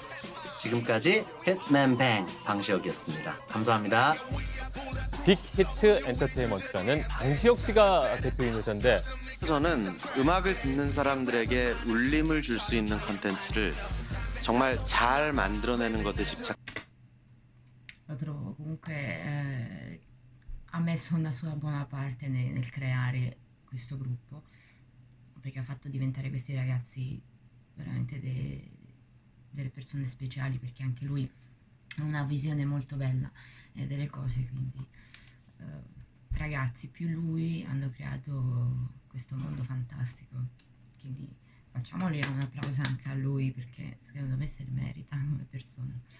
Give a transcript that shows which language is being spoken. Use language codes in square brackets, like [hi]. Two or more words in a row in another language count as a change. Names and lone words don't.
[ko] 지금까지 hitman bang 방시혁이었습니다. 감사합니다. 빅히트 엔터테인먼트라는 방시혁 씨가 대표인 회사인데, 저는 음악을 듣는 사람들에게 울림을 줄 수 있는 컨텐츠를 정말 잘 만들어내는 것에 집착. [it] Lo trovo comunque ha messo una sua buona parte nel creare questo gruppo, perché ha fatto diventare questi ragazzi veramente delle persone speciali, perché anche lui ha una visione molto bella delle cose, quindi ragazzi più lui hanno creato questo mondo fantastico, quindi facciamogli un applauso anche a lui, perché secondo me se lo merita come persona.